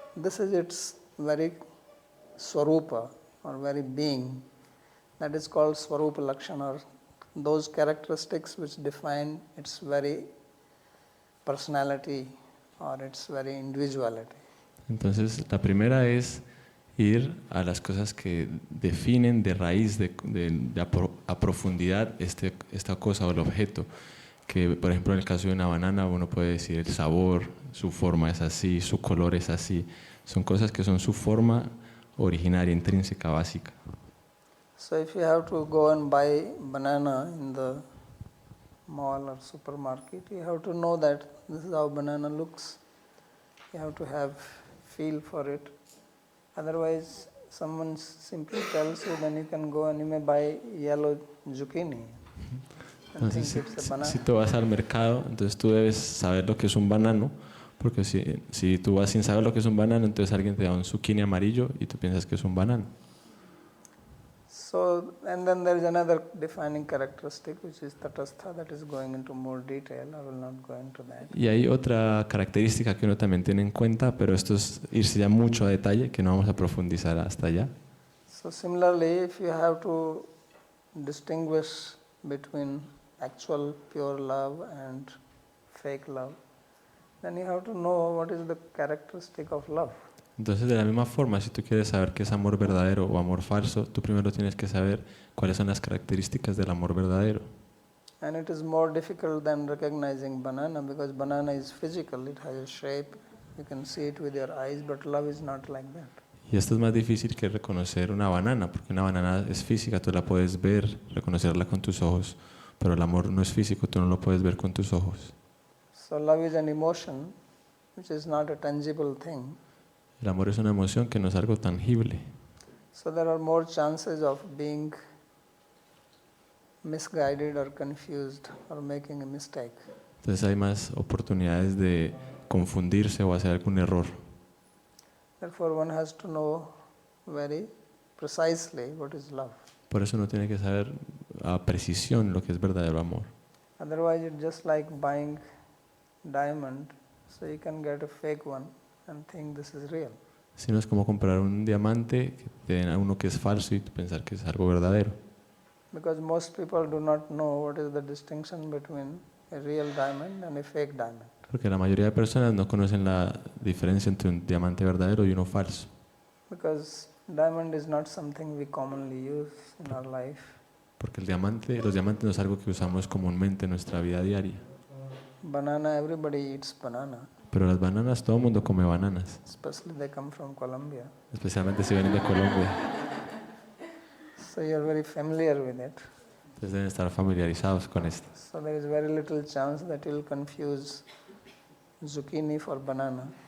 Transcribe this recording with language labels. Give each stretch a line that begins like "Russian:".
English: This is its very swarupa or very being. That is called swarupa lakshana, or those characteristics which define its very personality or its very individuality.
Spanish: Entonces, la primera es ir a las cosas que definen de raíz, a profundidad esta cosa o el objeto. Que, por ejemplo, en el caso de una banana, uno puede decir el sabor, su forma es así, su color es así. Son cosas que son su forma originaria, intrínseca, básica.
English: So if you have to go and buy banana in the mall or supermarket, you have to know that this is how banana looks. You have to have feel for it. Otherwise, someone simply tells you, then you can go and you may buy yellow zucchini.
Spanish: Entonces, si tú vas al mercado, entonces tú debes saber lo que es un banano, porque si tú vas sin saber lo que es un banano, entonces alguien te da un zucchini amarillo y tú piensas que es un banano.
English: So, and then there is another defining characteristic, which is tatastha, that is going into more detail. I will not go into that.
Spanish: Y hay otra característica que uno también tiene en cuenta, pero esto es irse ya mucho a detalle, que no vamos a profundizar hasta allá.
English: So similarly, if you have to distinguish between actual pure love and fake love, then you have to know what is the characteristic of love.
Spanish: Entonces, de la misma forma, si tú quieres saber qué es amor verdadero o amor falso, tú primero tienes que saber cuáles son las características del amor verdadero.
English: And it is more difficult than recognizing banana, because banana is physical, it has a shape, you can see it with your eyes, but love is not like that.
Spanish: Y esto es más difícil que reconocer una banana, porque una banana es física, tú la puedes ver, reconocerla con tus ojos, pero el amor no es físico, tú no lo puedes ver con tus ojos.
English: So love is an emotion, which is not a tangible thing.
Spanish: El amor es una emoción que no es algo tangible.
English: So there are more chances of being misguided or confused or making a mistake.
Spanish: Entonces hay más oportunidades de confundirse o hacer algún error.
English: Therefore one has to know very precisely what is love.
Spanish: Por eso uno tiene que saber a precisión lo que es verdadero amor.
English: Otherwise it's just like buying diamond, so you can get a fake one and think this is real.
Spanish: Si no, es como comprar un diamante que te den a uno que es falso y tú pensar que es algo verdadero.
English: Because most people do not know what is the distinction between a real diamond and a fake diamond.
Spanish: Porque la mayoría de personas no conocen la diferencia entre un diamante verdadero y uno falso.
English: Because diamond is not something we commonly use in our life.
Spanish: Porque los diamantes no es algo que usamos comúnmente en nuestra vida diaria.
English: Banana, everybody eats banana.
Spanish: Pero las bananas, todo el mundo come bananas.
English: Especially they come from Colombia.
Spanish: Especialmente si vienen de Colombia.
English: So you are very familiar with it.
Spanish: Entonces deben estar familiarizados con esto.
English: So there is very little chance that you will confuse zucchini for banana.